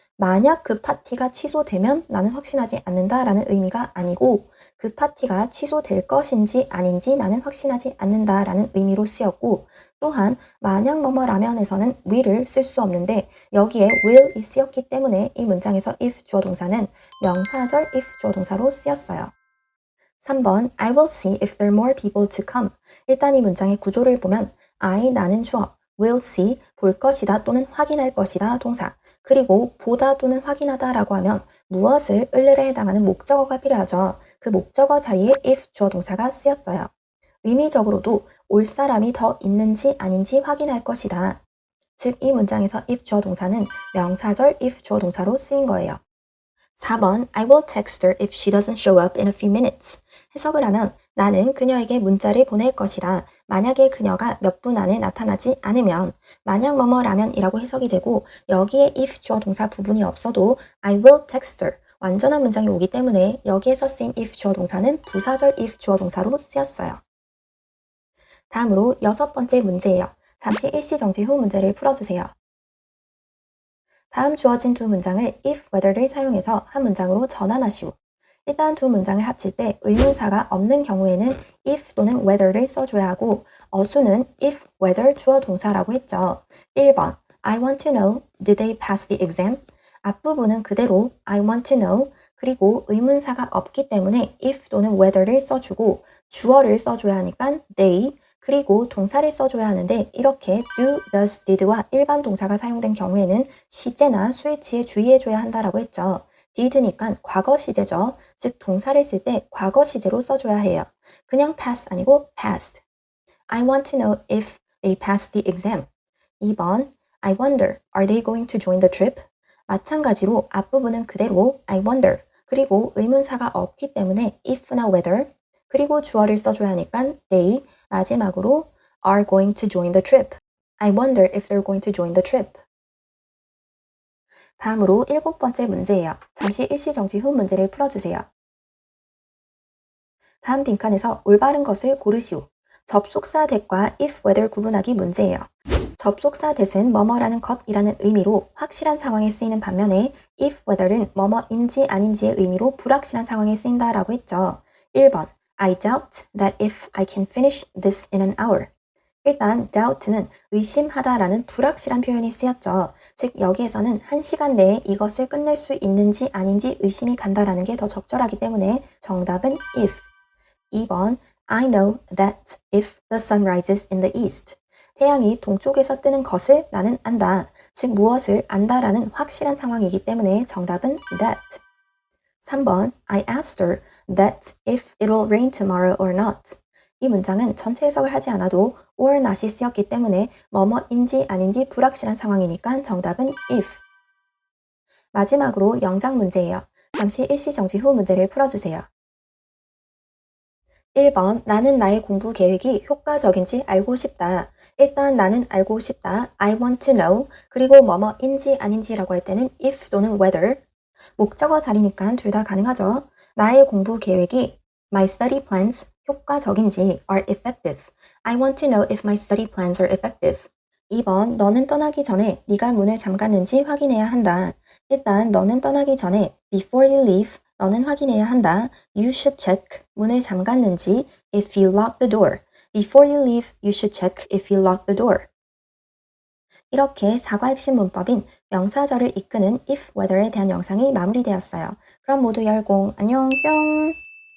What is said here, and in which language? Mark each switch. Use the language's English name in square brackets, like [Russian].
[Korean] 만약 그 파티가 취소되면 나는 확신하지 않는다라는 의미가 아니고 그 파티가 취소될 것인지 아닌지 나는 확신하지 않는다라는 의미로 쓰였고 또한 만약 뭐뭐라면에서는 will을 쓸 수 없는데 여기에 will이 쓰였기 때문에 이 문장에서 if 주어 동사는 명사절 if 주어 동사로 쓰였어요. [English] 3번 I will see if there are more people to come. [Korean] 일단 이 문장의 구조를 보면 I 나는 주어, will see 볼 것이다 또는 확인할 것이다 동사 그리고 보다 또는 확인하다 라고 하면 무엇을 을을에 해당하는 목적어가 필요하죠. 그 목적어 자리에 if 주어 동사가 쓰였어요. 의미적으로도 올 사람이 더 있는지 아닌지 확인할 것이다. 즉 이 문장에서 if 주어 동사는 명사절 if 주어 동사로 쓰인 거예요. [English] 4번 I will text her if she doesn't show up in a few minutes. [Korean] 해석을 하면 나는 그녀에게 문자를 보낼 것이다. 만약에 그녀가 몇 분 안에 나타나지 않으면 만약 뭐뭐라면이라고 해석이 되고 여기에 if 주어 동사 부분이 없어도 [English] I will text her [Korean] 완전한 문장이 오기 때문에 여기에서 쓰인 if 주어 동사는 부사절 if 주어 동사로 쓰였어요. 다음으로 6번째 문제예요. 잠시 일시정지 후 문제를 풀어주세요. 다음 주어진 두 문장을 if whether를 사용해서 한 문장으로 전환하시오. 일단 두 문장을 합칠 때 의문사가 없는 경우에는 if 또는 whether를 써줘야 하고 어수는 if, whether 주어 동사라고 했죠. [English] 1번 I want to know, did they pass the exam? [Korean] 앞부분은 그대로 I want to know 그리고 의문사가 없기 때문에 if 또는 whether를 써주고 주어를 써줘야 하니까 they 그리고 동사를 써줘야 하는데 이렇게 do, does, did와 일반 동사가 사용된 경우에는 시제나 수위치에 주의해줘야 한다라고 했죠. did니까 과거 시제죠. 즉 동사를 쓸 때 과거 시제로 써줘야 해요. 그냥 pass 아니고 passed. [English] I want to know if they passed the exam. 2번 I wonder, are they going to join the trip? [Korean] 마찬가지로 앞부분은 그대로 I wonder 그리고 의문사가 없기 때문에 if나 whether 그리고 주어를 써줘야 하니까 they 마지막으로 [English] are going to join the trip. I wonder if they're going to join the trip. [Korean] 다음으로 7번째 문제예요. 잠시 일시정지 후 문제를 풀어주세요. 다음 빈칸에서 올바른 것을 고르시오. 접속사 that과 if whether 구분하기 문제예요. 접속사 that은 뭐뭐라는 것이라는 의미로 확실한 상황에 쓰이는 반면에 if whether는 뭐뭐인지 아닌지의 의미로 불확실한 상황에 쓰인다라고 했죠. [English] 1번 I doubt that if I can finish this in an hour. [Korean] 일단 doubt는 의심하다라는 불확실한 표현이 쓰였죠. 즉 여기에서는 1시간 내에 이것을 끝낼 수 있는지 아닌지 의심이 간다라는 게 더 적절하기 때문에 정답은 if. [English] 2번 I know that if the sun rises in the east. [Korean] 태양이 동쪽에서 뜨는 것을 나는 안다. 즉 무엇을 안다라는 확실한 상황이기 때문에 정답은 that. [English] 3번 I asked her that if it will rain tomorrow or not. [Korean] 이 문장은 전체 해석을 하지 않아도 or not이 쓰였기 때문에 뭐뭐인지 아닌지 불확실한 상황이니까 정답은 if. 마지막으로 영작 문제예요. 잠시 일시정지 후 문제를 풀어주세요. 1번 나는 나의 공부 계획이 효과적인지 알고 싶다. 일단 나는 알고 싶다. [English] I want to know. [Korean] 그리고 뭐뭐인지 아닌지라고 할 때는 if 또는 whether. 목적어 자리니까 둘 다 가능하죠. 나의 공부 계획이 [English] my study plans [Korean] 효과적인지 [English] are effective. I want to know if my study plans are effective. [Korean] 2번 너는 떠나기 전에 네가 문을 잠갔는지 확인해야 한다. 일단 너는 떠나기 전에 [English] before you leave [Korean] 너는 확인해야 한다. [English] You should check [Korean] 문을 잠갔는지 [English] if you lock the door. Before you leave, you should check if you lock the door. [Korean] 이렇게 사과 핵심 문법인 명사절을 이끄는 if, whether에 대한 영상이 마무리되었어요. 그럼 모두 열공, 안녕, 뿅!